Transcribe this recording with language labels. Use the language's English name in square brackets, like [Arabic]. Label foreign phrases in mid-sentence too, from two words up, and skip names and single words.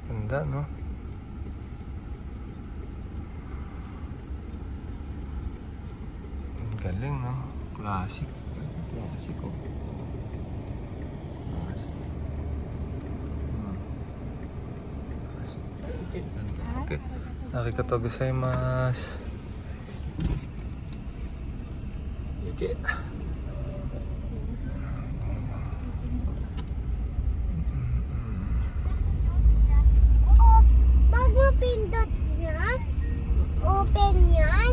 [Filipino] Ganda, no? Ang galing, no? Classic. Classic, oh. Classic. Classic. Okay. [Japanese] ありがとうございます. [Filipino] Okay. Oh, pag mo pindot yan, open yan.